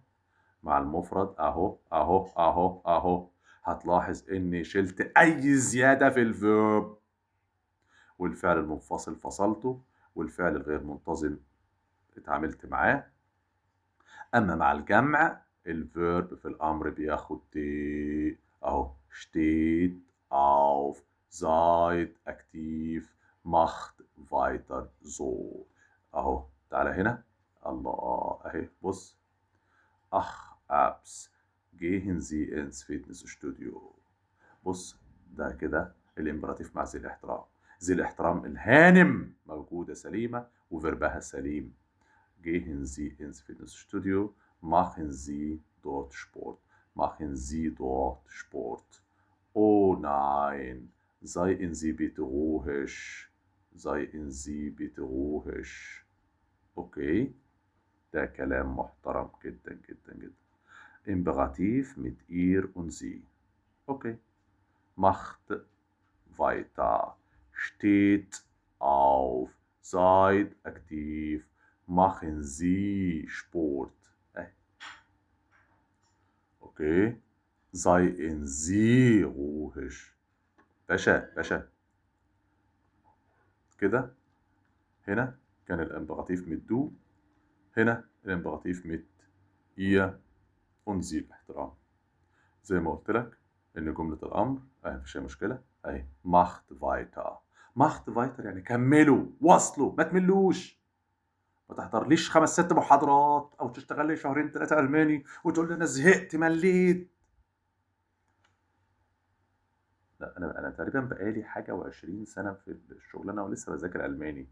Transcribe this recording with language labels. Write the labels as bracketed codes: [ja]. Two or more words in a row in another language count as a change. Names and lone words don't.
[ar] مع المفرد اهو هتلاحظ اني شلت اي زيادة في الفيرب والفعل المنفصل فصلته والفعل الغير منتظم اتعاملت معاه. اما مع الجمع الفيرب في الامر بياخد تي اهو [de] steht auf seid aktiv macht weiter so [ar] اهو. تعالى هنا الله اهي بص [de] ach abs gehen Sie ins Fitnessstudio. [ar] بص ده كده الامبراطيف مع ذي الاحترام. ذي الاحترام الهانم موجودة سليمة وفيربها سليم. [de] gehen Sie ins Fitnessstudio machen Sie dort Sport machen Sie dort Sport. Oh nein seien Sie bitte ruhig seien Sie bitte ruhig. [ar] اوكي ده كلام محترم جدا جدا جدا. [de] Imperativ mit ihr und sie. Okay. Macht weiter. Steht auf. Seid aktiv. Machen Sie Sport. Okay. Seien Sie ruhig. [ar] باشا كده هنا كان الامبراطيف [de] mit du [ar] هنا الامبراطيف [de] mit ihr und sie [ar] الاحترام. زي ما قلت لك إن جملة الأمر مفيش أي مشكلة أهي [de] macht weiter. macht weiter [ar] يعني كملوا واصلوا ما تملوش. ما تحضرليش 5 6 محاضرات أو تشتغل لي شهرين 3 ألماني وتقول لي أنا زهقت مليت. لأ أنا تقريبًا بقى لي حاجة و20 سنة في الشغلانة ولسه باذاكر ألماني.